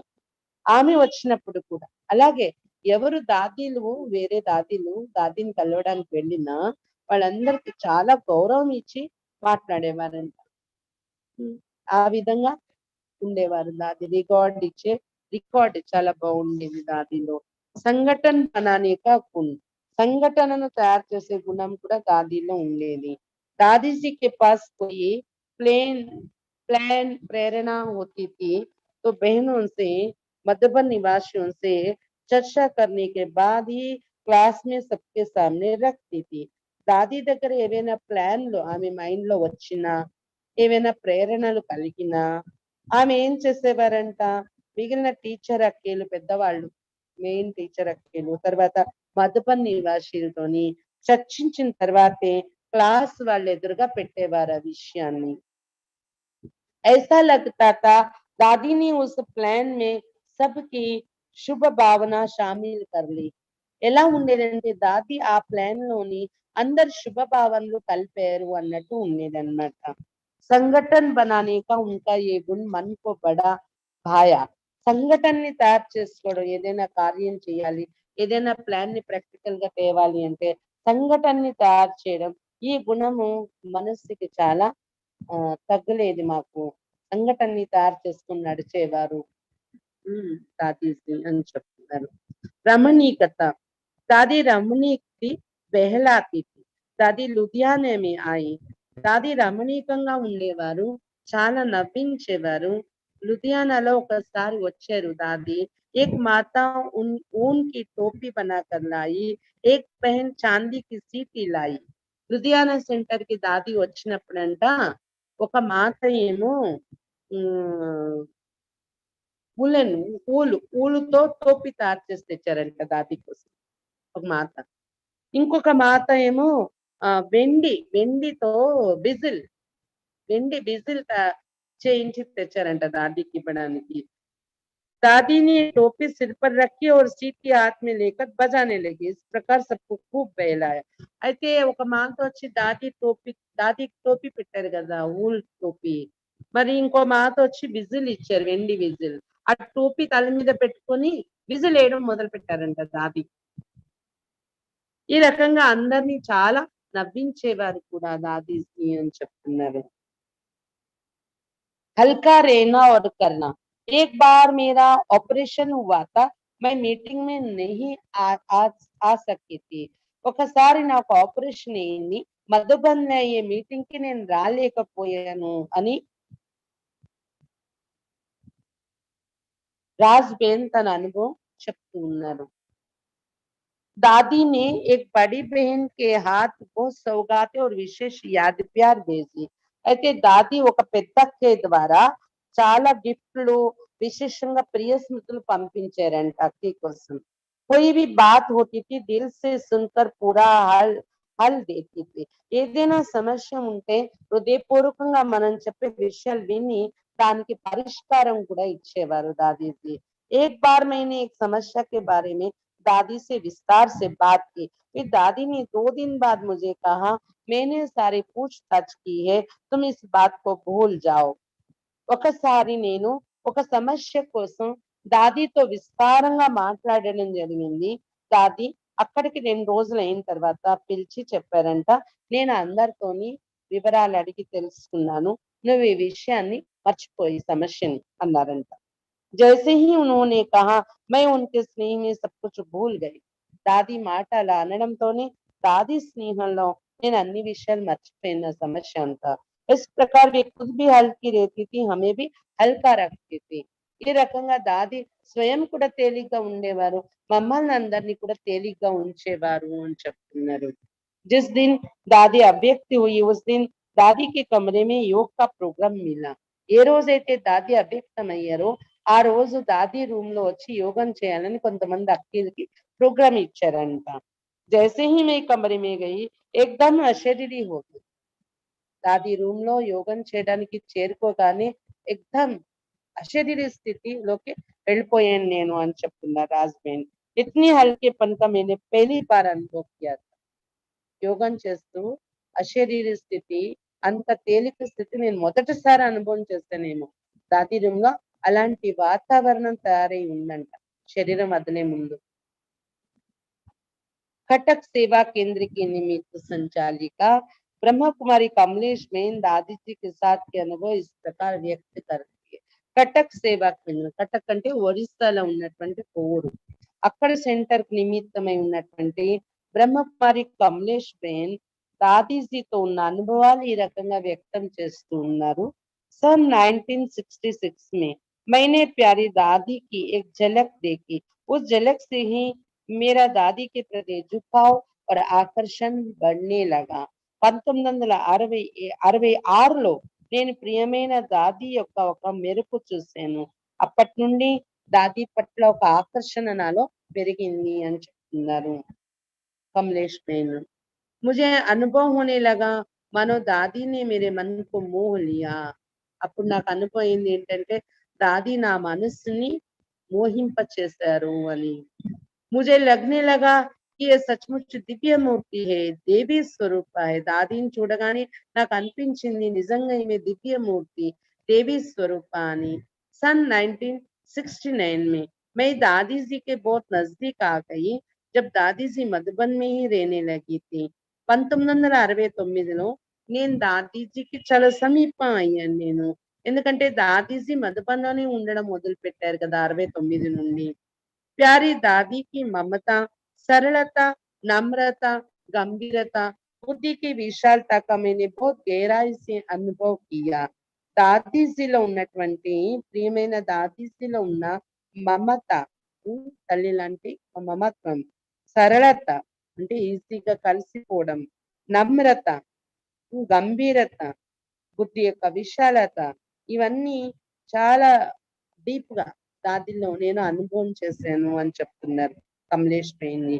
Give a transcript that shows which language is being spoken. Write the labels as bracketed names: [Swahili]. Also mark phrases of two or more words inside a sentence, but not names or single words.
[Telugu] ఆమె వచ్చినప్పుడు కూడా అలాగే ఎవరు దాదీలు, వేరే దాదీలు దాదీని కలవడానికి వెళ్ళినా వాళ్ళందరికి చాలా గౌరవం ఇచ్చి మాట్లాడేవారంట. ఆ విధంగా ఉండేవారు దాది. రికార్డ్ చాలా బాగుండేది దాదిలో. [Hindi] संगठन बनाने का गुण, [Telugu] సంఘటనను తయారు చేసే గుణం కూడా దాదిలో ఉండేది. [Hindi] दादी के पास कोई प्लेन प्लान प्रेरणा होती थी तो बहनों से, मधुबन निवासियों से चर्चा करने के बाद ही क्लास में सबके सामने रखती थी. [Telugu] దాది దగ్గర ఏవైనా ప్లాన్లు ఆమె మైండ్ లో వచ్చినా, ఏవైనా ప్రేరణలు కలిగినా ఆమె ఏం చేసేవారంట, మిగిలిన టీచర్ అక్కేలు, పెద్దవాళ్ళు, మెయిన్ టీచర్ అక్కేలు, తర్వాత మధుబన్ నివాసీలతోని చర్చించిన తర్వాతే క్లాస్ వాళ్ళ ఎదురుగా పెట్టేవారు ఆ విషయాన్ని. [Hindi] ऐसा लगता था दादी ने उस प्लान में सबकी शुभ भावना शामिल कर ली. [Telugu] ఎలా ఉండేదంటే దాది ఆ ప్లాన్ లోని అందరు శుభ భావనలు కలిపారు అన్నట్టు ఉండేదన్నమాట. [Hindi] संगठन बनाने का उनका ये गुण मन को बड़ा भाया. [Telugu] సంఘటనని తయారు చేసుకోవడం, ఏదైనా కార్యం చేయాలి, ఏదైనా ప్లాన్ ని ప్రాక్టికల్ గా తేవాలి అంటే సంఘటనని తయారు చేయడం, ఈ గుణము మనస్సుకి చాలా తగ్గలేదు మాకు. సంఘటనని తయారు చేసుకుని నడిచేవారు దాదీజీ అని చెప్తున్నారు. రమణీకత. [Hindi] दादी रमणीक थी, बहलाती थी. दादी లుధియానా में आई. [Telugu] దాది రమణీకంగా ఉండేవారు, చాలా నవ్వించేవారు. లుధియానాలో ఒకసారి వచ్చారు దాది. [Hindi] एक माता ऊन की टोपी बनाकर लाई, एक बहन चांदी की सीटी लाई. [Telugu] లుధియానా సెంటర్ కి దాది వచ్చినప్పుడంట ఒక మాత ఏమో ఉలెన్ ఊలుతో టోపీ తయారు చేసి తెచ్చారంట దాది కోసం ఒక మాత. ఇంకొక మాత ఏమో వెండితో బిజిల్ వెండి బిజిల్ చేయించి తెచ్చారంట దాదీకి ఇవ్వడానికి. [Hindi] दादी ने टोपी सिर पर रखी और सीट की हाथ में लेकर बजाने लगी. इस प्रकार सबको खूब बहलाया. [Telugu] అయితే ఒక మాత వచ్చి దాది టోపీ పెట్టారు కదా ఊల్ టోపీ. మరి ఇంకో మాత వచ్చి విజిల్ ఇచ్చారు వెండి విజిల్. ఆ టోపీ తల మీద పెట్టుకొని విజిల్ వేయడం మొదలు పెట్టారంట దాది. ఈ రకంగా అందరినీ చాలా నవ్వించేవారు కూడా దాదీజీ అని చెప్తున్నారు. [Hindi] हल्का रहना और करना. एक बार मेरा ऑपरेशन हुआ था. मैं मीटिंग में नहीं आ सकी थी. [Telugu] ఒకసారి నాకు ఆపరేషన్ అయింది. మధుబన్ అయ్యే మీటింగ్ కి నేను రాలేకపోయాను అని రాజ్ బేన్ తన అనుభవం చెప్తూ ఉన్నారు. [Hindi] दादी ने एक बड़ी बहन के हाथ को सौगातें और विशेष याद प्यार भेजी. [Telugu] అయితే దాది ఒక పెద్ద అక్కయ్య ద్వారా చాలా గిఫ్ట్లు విశేషంగా ప్రియ స్మృతులు పంపించారంట అక్కయ్య కోసం. [Hindi] कोई भी बात होती थी दिल से सुनकर पूरा हल देती थी. [Telugu] ఏదైనా సమస్య ఉంటే హృదయపూర్వకంగా మనం చెప్పే విషయాలు విని దానికి పరిష్కారం కూడా ఇచ్చేవారు దాదీజీ. [Hindi] एक बार मैंने एक समस्या के बारे में दादी से विस्तार से बात की. फिर दादी ने 2 दिन बाद मुझे कहा, मैंने सारी पूछताछ की है, तुम इस बात को भूल जाओ. [Telugu] ఒకసారి నేను ఒక సమస్య కోసం దాదీతో విస్తారంగా మాట్లాడడం జరిగింది. దాది అక్కడికి 2 రోజులు అయిన తర్వాత పిలిచి చెప్పారంట, నేను అందరితోని వివరాలు అడిగి తెలుసుకున్నాను. నువ్వు ఈ విషయాన్ని మర్చిపోయి సమస్యని అన్నారంట. [Hindi] जैसे ही उन्होंने कहा मैं उनके स्नेह में सब कुछ भूल गई. [Telugu] దాది మాట అలా అనడంతోనే దాది స్నేహంలో నేను అన్ని విషయాలు మర్చిపోయిన సమస్య అంతా. [Hindi] इस प्रकार वे खुद भी हल्की रहती थी, हमें भी हल्का रखती थी. [Telugu] ఈ రకంగా దాది స్వయం కూడా తేలిగ్గా ఉండేవారు, మమ్మల్ని అందరినీ కూడా తేలిగ్గా ఉంచేవారు అని చెప్తున్నారు. [Hindi] जिस दिन दादी अव्यक्त हुई उस दिन दादी के कमरे में योग का प्रोग्राम मिला. [Telugu] ఏ రోజైతే దాది అవ్యక్తమయ్యారో ఆ రోజు దాది రూమ్ లో వచ్చి యోగం చేయాలని కొంతమంది అక్కలకి ప్రోగ్రామ్ ఇచ్చారంట. [Hindi] जैसे ही मैं कमरे में गई एकदम अशरीरी हो गई. [Telugu] దాది రూమ్ లో యోగం చేయడానికి చేరుకోగానే ఎగ్దమ్ అశరీరి స్థితిలోకి వెళ్ళిపోయాను నేను అని చెప్తున్నారు రాజ్బేన్. [Hindi] इतने हल्केपन का मैंने पहली बार अनुभव किया था. [Telugu] యోగం చేస్తూ అశరీరి స్థితి అంత తేలిక స్థితి నేను మొదటిసారి అనుభవం చేస్తానేమో. దాది రూమ్ లో అలాంటి వాతావరణం తయారై ఉందంట శరీరం వదిలే ముందు. [Hindi] कटक सेवा केंद्र की निमित्त संचालिका ब्रह्म कुमारी कमलेश बेन दादी जी के साथ के अनुभव इस प्रकार व्यक्त करती है. [Telugu] కటక్ సేవా కేంద్రం, కటక్ అంటే ఒరిస్సాలో ఉన్నటువంటి కోరు. అక్కడ సెంటర్ నిమిత్తమై ఉన్నటువంటి బ్రహ్మకుమారి కమలేష్ బేన్ దాదీజీతో ఉన్న అనుభవాలు ఈ రకంగా వ్యక్తం చేస్తూ ఉన్నారు. [Hindi] सन 1966 में मैंने प्यारी दादी की एक झलक देखी. उस झलक से ही मेरा दादी के प्रति झुकाव और आकर्षण बढ़ने लगा. [Telugu] 1966లో నేను ప్రియమైన దాది యొక్క ఒక మెరుపు చూశాను. అప్పటి నుండి దాది పట్ల ఒక ఆకర్షణ నాలో పెరిగింది అని చెప్తున్నారు కమలేష్ బేన్. [Hindi] मुझे अनुभव होने लगा मानो दादी ने मेरे मन को मोह लिया. [Telugu] అప్పుడు నాకు అనుభవం అయింది ఏంటంటే దాది నా మనస్సుని మోహింపచేశారు అని. [Hindi] मुझे लगने लगा कि ये सचमुच दिव्य मूर्ति है, देवी स्वरूप है. [Telugu] దాదిని చూడగానే నాకు అనిపించింది నిజంగా ఈమె దివ్య మూర్తి, [Hindi] देवी स्वरूप [Telugu] అని. [Hindi] सन 1969 में मैं दादी जी के बहुत नजदीक आ गई जब दादी जी मधुबन में ही रहने लगी थी. [Telugu] 1969లో నేను దాదీజీకి చాలా సమీపం అయ్యాను నేను. ఎందుకంటే దాదీజీ మధుబన్లోనే ఉండడం మొదలు పెట్టారు కదా 69 నుండి. [Hindi] प्यारी दादी की ममता, सरलता, नम्रता, गंभीरता, बुद्धि की विशालता का मैंने बहुत गहराई से अनुभव किया. [Telugu] దాదీజీలో ఉన్నటువంటి ప్రియమైన దాదీజీలో ఉన్న మమత, తల్లి లాంటి మమత్వం, సరళత అంటే ఈజీగా కలిసిపోవడం, నమ్రత, గంభీరత, బుద్ధి యొక్క విశాలత, ఇవన్నీ చాలా డీప్ గా దాదిలో నేను అనుభవం చేశాను అని చెప్తున్నారు కమలేష్ పేని.